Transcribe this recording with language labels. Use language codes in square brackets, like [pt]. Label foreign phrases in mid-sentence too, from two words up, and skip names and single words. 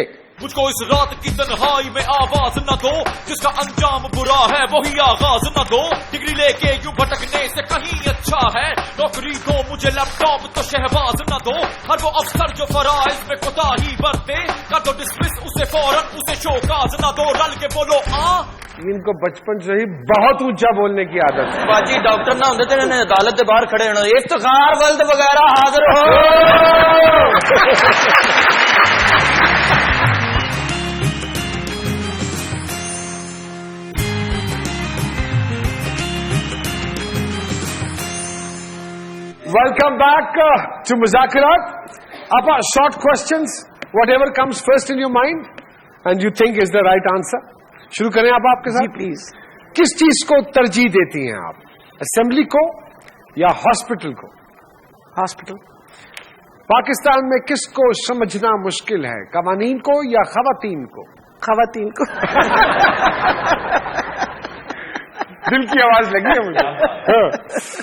[ur] مجھ کو اس رات کی تنہائی میں آواز نہ دو، جس کا انجام برا ہے وہی آغاز نہ دو. ڈگری لے کے یوں بھٹکنے سے کہیں اچھا ہے، نوکری دو مجھے لیپ ٹاپ تو شہباز نہ دو. ہر وہ افسر جو فرائض میں کوتاہی برتے، کر دو ڈسمس اسے فوراً، اسے شوکاز نہ دو. [pa] رل کے بولو آ [ur] ان کو بچپن سے ہی بہت اونچا بولنے کی عادت ہے. [pa] باجی ڈاکٹر نہ ہوندے تے انہیں [ur] عدالت کے باہر [pa] کھڑے ہونا. [ur] افتخار ولد وغیرہ حاضر ہو. [en] Welcome back to Muzakarat. Apa, short questions, whatever comes first in your mind and you think is the right answer. [ur] شروع کریں آپ کے ساتھ پلیز. کس چیز کو ترجیح دیتی ہیں آپ, اسمبلی کو یا ہاسپٹل کو؟ ہاسپٹل. پاکستان میں کس کو سمجھنا مشکل ہے, قوانین کو یا خواتین کو؟ خواتین کو. دل کی آواز لگی ہے مجھے.